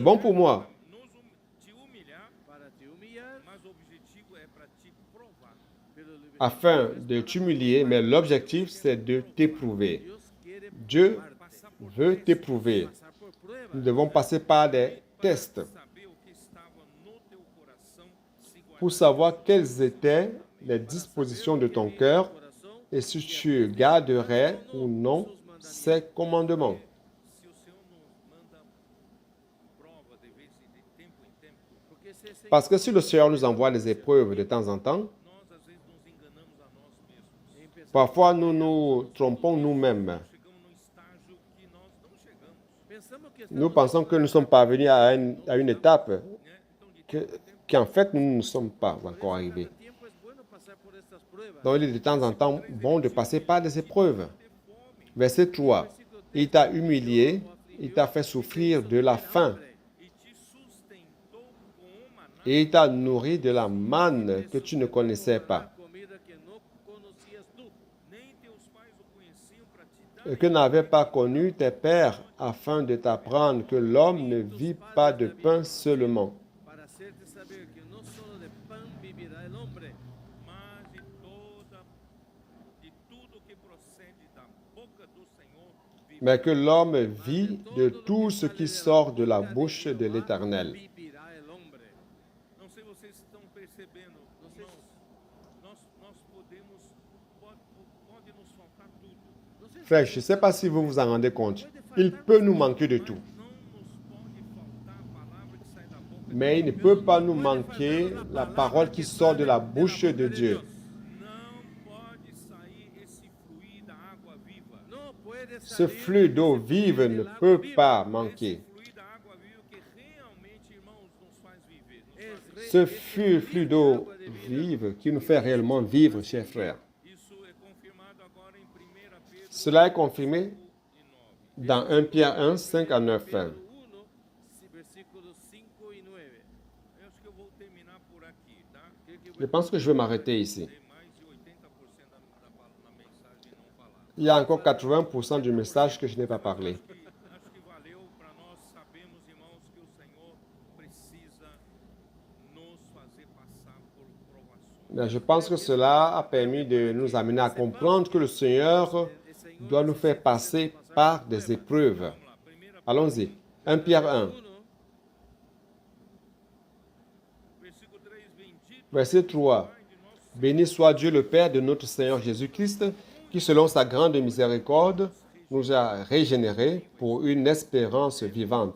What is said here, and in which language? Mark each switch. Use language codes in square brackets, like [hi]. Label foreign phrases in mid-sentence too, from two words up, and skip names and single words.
[fr] C'est bon pour moi. [pt] te humilhar, [es] Para te humillar, [pt] mas o objetivo é para te provar. [es] pero el [fr] Afin de t'humilier, mais l'objectif, c'est de t'éprouver. [es] Dios quiere [fr] Dieu [pt] Passar por [fr] veut t'éprouver. [es] pasar por pruebas. [fr] Nous devons passer par des tests [pt] saber o que estava no teu coração se [fr] pour savoir quelles étaient les dispositions de ton cœur [es] Corazón, [fr] et si tu garderais ou non ces commandements. [pt] Se o Senhor nos manda prova de vez de tempo em tempo, [es] porque ese Señor [fr] Parce que si le Seigneur nous envoie des épreuves de temps en temps, [pt] nós às vezes nos enganamos a nós mesmos. [es] empezamos, [fr] parfois nous nous trompons nous-mêmes. [pt] Chegamos num estágio que nós não chegamos, [es] pensamos que [fr] Nous [es] estamos [fr] pensons que nous sommes parvenus à une étape [pt] né? Então, [es] de [fr] qu'en fait nous ne sommes pas encore arrivés. [es] cada tiempo es bueno pasar por estas pruebas. [fr] Donc il est de temps en temps bon de passer par des épreuves. Verset 3. Il t'a humilié, il t'a fait souffrir de la faim [pt] e te sustentou com o maná [fr] et il t'a nourri de la manne que tu ne connaissais pas, [es] Comida que no conocías tú. [pt] nem teus pais o conheciam para te dar. [fr] et que n'avaient pas connu tes pères, afin de t'apprendre que l'homme ne vit pas de pain seulement, [es] Para hacerte saber que no solo de pan vivirá el hombre, [pt] Mas de tudo que procede da boca do Senhor vive. [fr] mais que l'homme vit de tout ce qui sort de la bouche de l'Éternel. [es] vivirá el hombre. [pt] Não sei se vocês estão percebendo, irmãos, nós podemos, pode nos faltar tudo, [es] No sé si [fr] Frère, je ne sais pas si vous vous en rendez compte. Il peut nous manquer de tout. [pt] não nos pode faltar a palavra que sai da boca [fr] Mais il ne peut pas nous manquer la parole qui sort de la bouche de Dieu. [pt] Não pode sair esse fluir da água viva. [es] no puede [fr] Ce [es] salir [fr] flux d'eau vive ne peut pas manquer. [pt] Fluir da água viva que realmente, irmãos, nos faz viver. [fr] Ce flux d'eau vive qui nous fait réellement vivre, chers frères. [pt] Isso é confirmado agora em 1 Pedro [fr] Cela est confirmé [pt] 1 e 9. [fr] dans 1 Pierre 1, 5 à 9. [es] Pedro 1, versículos 5 y 9. [pt] Eu acho que eu vou terminar por aqui, tá? [es] Creo que [fr] Je pense que je vais m'arrêter ici. [pt] Tem mais de 80% da mensagem não falada. [fr] Il y a encore 80% du message que je n'ai pas parlé. [pt] Acho que valeu para nós. Sabemos, irmãos, que o Senhor precisa nos fazer passar por provações. [fr] Mais je pense que cela a permis de nous amener à comprendre que le Seigneur doit nous faire passer par des épreuves. [pt] Vamos lá, primeira, [fr] Allons-y. 1 Pierre 1, [pt] 1, versículo 3, bendito [fr] verset 3. Béni soit Dieu le Père de notre Seigneur Jésus-Christ, qui selon sa grande miséricorde nous a régénérés pour une espérance vivante.